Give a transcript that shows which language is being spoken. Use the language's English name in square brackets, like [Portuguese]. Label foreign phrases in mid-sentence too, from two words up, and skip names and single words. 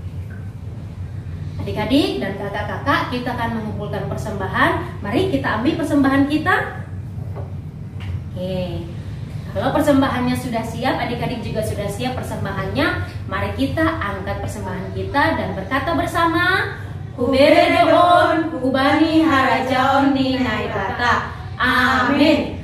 [Indonesian] Adik-adik dan kakak-kakak, kita akan mengumpulkan persembahan. Mari kita ambil persembahan kita. Oke. Kalau persembahannya sudah siap, adik-adik juga sudah siap persembahannya. Mari kita angkat persembahan kita dan berkata bersama, [Batak Simalungun] Kubere doon, kubani harajaon di naitata. [Indonesian] Amin.